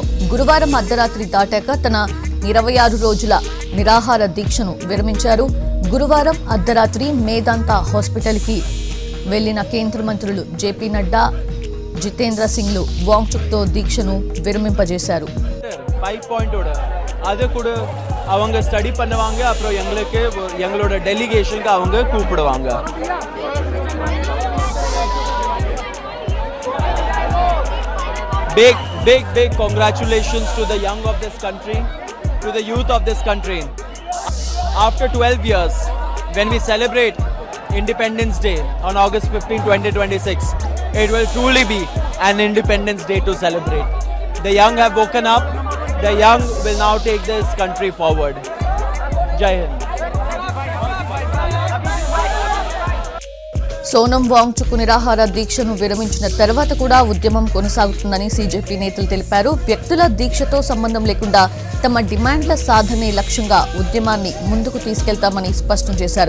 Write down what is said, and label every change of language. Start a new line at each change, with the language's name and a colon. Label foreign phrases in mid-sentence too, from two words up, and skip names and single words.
Telugu: గురువారం అర్ధరాత్రి దాటాక తన 26 రోజుల నిరాహార దీక్షను విరమించారు. గురువారం అర్ధరాత్రి మేదాంతా హాస్పిటల్ కి వెళ్లిన కేంద్ర మంత్రులు జేపీ నడ్డా, జితేంద్ర సింగ్లు వాంగ్చుక్ తో దీక్షను విరమింపజేశారు.
Tamil: 5 பாயிண்டோட அது கூட அவங்க ஸ்டடி பண்ணுவாங்க. அப்புறம் எங்களோட டெலிகேஷனுக்கு அவங்க கூப்பிடுவாங்க.
English: Big congratulations to the young of this country, to the youth of this country. After 12 years, when we celebrate Independence Day on August 15, 2026, it will truly be an Independence Day to celebrate. The young have woken up. The young will now take this country forward. Jai Hind.
Telugu: సోనం వాంగ్చుక్ నిరాహార దీక్షను విరమించిన తర్వాత కూడా ఉద్యమం కొనసాగుతుందని సీజేపీ నేతలు తెలిపారు. వ్యక్తుల దీక్షతో సంబంధం లేకుండా తమ డిమాండ్ల సాధనే లక్ష్యంగా ఉద్యమాన్ని ముందుకు తీసుకెళ్తామని స్పష్టం చేశారు.